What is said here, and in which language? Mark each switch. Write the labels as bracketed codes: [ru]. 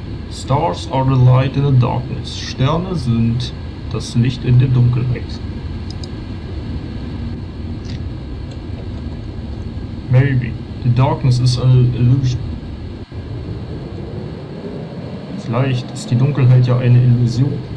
[en] Stars are the light in the darkness. [de] Sterne sind das Licht in der Dunkelheit. [en] Maybe. The darkness is an illusion. [de] Vielleicht ist die Dunkelheit ja eine Illusion.